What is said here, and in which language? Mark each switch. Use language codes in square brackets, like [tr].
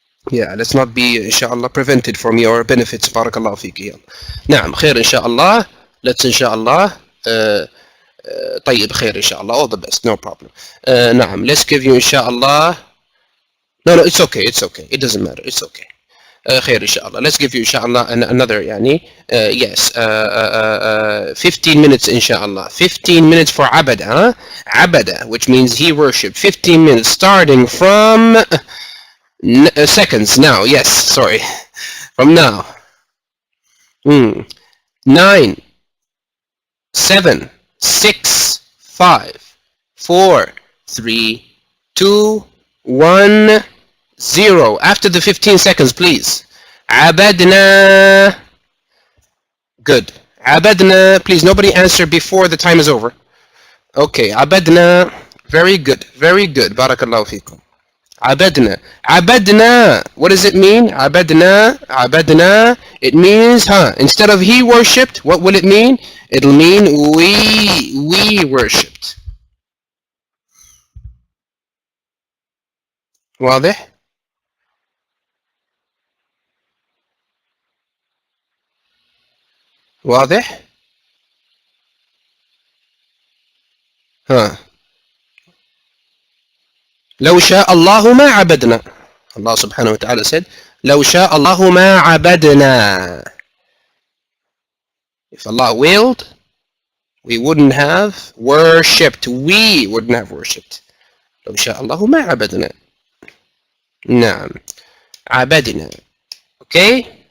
[en] Yeah, let's not be, inshallah, prevented from your benefits. Barakallahu fiki. [ar] Naam, khair, inshallah. [en] Let's, [ar] inshallah. طيب, khair, inshallah. [en] All the best, no problem. Naam, let's give you, inshallah. No, it's okay. It doesn't matter. It's okay. [ar] خير إن شاء الله. [en] Let's give you [ar] إن شاء الله [en] another [ar] يعني [en] yes 15 minutes [ar] إن شاء الله. [en] 15 minutes for عبد, huh? عبد, which means he worshipped. 15 minutes starting from seconds now. Yes, sorry. From now. 9, 7, 6, 5, 4, 3, 2, 1, 0. After the 15 seconds, please. [ar] عبدنا. [en] Good. [ar] عبدنا. [en] Please, nobody answer before the time is over. Okay. عبدنا. Very good. Very good. [ar] Barakallahu fikum. عبدنا. عبدنا. [en] What does it mean? [ar] عبدنا. عبدنا. [en] It means, instead of he worshipped, what will it mean? It'll mean we worshipped. [ar] واضح؟ واضح؟ لو شاء الله ما عبدنا. Allah subhanahu wa ta'ala [en] said, [ar] لو شاء الله ما عبدنا. [en] If Allah willed, we wouldn't have worshipped. We wouldn't have worshipped. [ar] لو شاء الله ما عبدنا. نعم. عبدنا. [en] Okay?